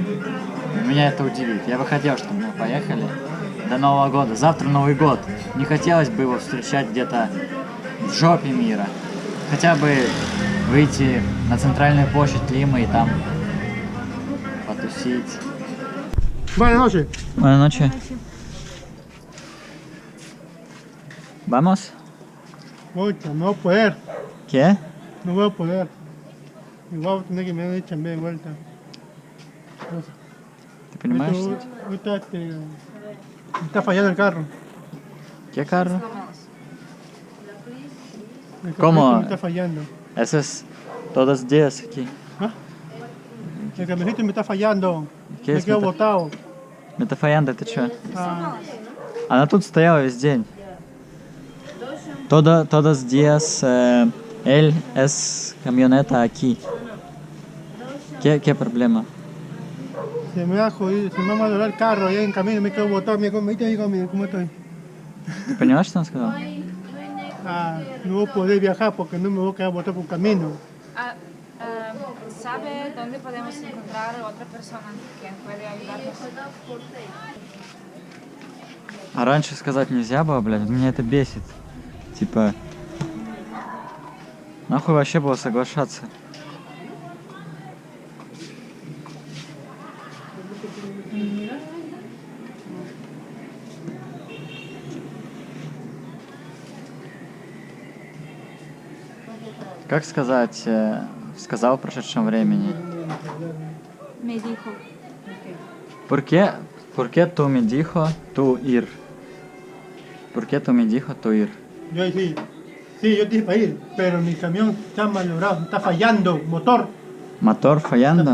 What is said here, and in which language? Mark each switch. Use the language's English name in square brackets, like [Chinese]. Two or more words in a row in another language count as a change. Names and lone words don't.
[Russian] Меня это удивит. Я бы хотел, чтобы мы поехали до Нового года. Завтра Новый год. Не хотелось бы его встречать где-то в жопе мира. Хотя бы выйти на центральную площадь Лимы и там потусить. [Spanish] Buenas noches. Buenas noches. ¿Vamos? Pucha, no voy a poder. ¿Qué? No voy a poder. Igual voy a tener que me dar chambe de vuelta. [Russian] ¿Te понимаешь? [Spanish] Ahorita me está fallando el carro. ¿Qué carro? El ¿Cómo? camioncito me está fallando. Eso es todos los días aquí. ¿Ah? El camioncito me está fallando. ¿Qué Me es quedo [Russian] это? [Spanish] botado. [Russian] Метафаянда, ты чё? [Spanish] Ah, [Russian] Она тут стояла весь день. [Spanish] Todos los días él es camioneta aquí. ¿Qué problema? se me ha jodido, se me ha malogrado el carro allá en camino, me quedo botado. Mira, ¿cómo estoy? [Russian] Ты поняла, что он сказал? [Spanish] Ah, no voy a poder viajar porque no me voy a quedar botado por camino. ¿Sabe dónde podemos encontrar otra persona que puede ayudarnos? [Russian] А раньше сказать нельзя было, блядь, меня это бесит. Типа, нахуй вообще было соглашаться. Как сказать, сказал в прошедшем времени? [Spanish] Me dijo. ¿Por qué tú me dijo tú ir? ¿Por qué tú me dijo tú ir? Yo sí, yo te dije para ir, pero mi camión está malogrado, está fallando, motor, [Russian] Мотор fallando.